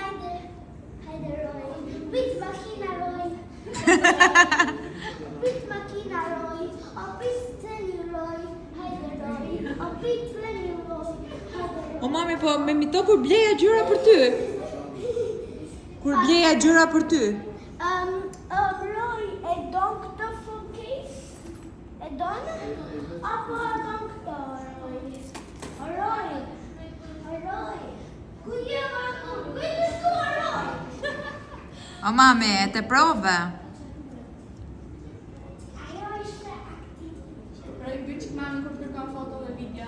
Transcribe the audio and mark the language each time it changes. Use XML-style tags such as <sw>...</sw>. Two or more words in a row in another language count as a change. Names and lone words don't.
<sq>Pit makina Roy. Pit makina Roy. Pit treni Roy. Hajde Roy. Pit treni Roy. O mami, po me mito kur bleja gjyra për ty. Kur bleja gjyra për ty. Roy, e don këtë</sq> <en>full case?</en> <sq>E don? Apo e don këtë, Roy? Roy. Ku je Marko? Ku je shkua, Roy? O mami, e te prove. Ajo ishte aktiv. Pra i bëj mami kur kërkon foto dhe video.</sq>